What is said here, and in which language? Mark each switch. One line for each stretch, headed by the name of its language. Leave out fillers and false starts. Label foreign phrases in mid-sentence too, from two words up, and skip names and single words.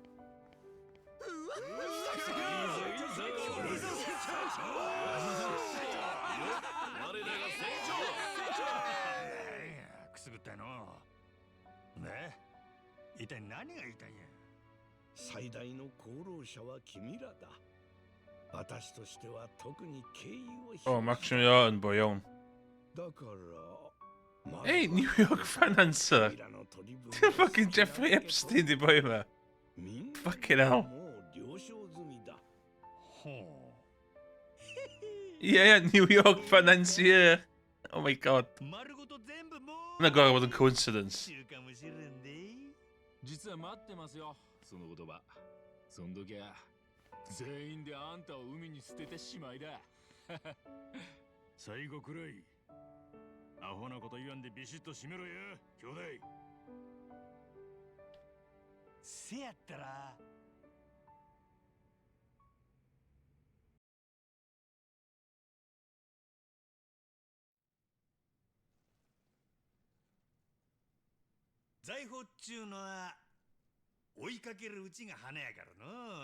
Japanese: くすぐったいの。ね、一体何が言いたいんや。最大の功労者は君らだ。私としては特に敬意を
English: Oh, Maximilian Boyon.
Japanese: だから
English: Hey, New York financer.
German: Fucking Jeffrey Epstein, die Bäume.
English: Fucking hell.
Japanese: もう了承済みだ。ほう。
English: Yeah, New York financier. Oh my god. That guy was a coincidence.
Japanese: 実は待ってますよ、その言葉。そん時は全員であんたを海に捨ててしまいだ。最後くらいアホなこと言わんでビシッと締めろよ、兄弟。せやったら財宝っちゅうのは追いかけるうちが花やからの。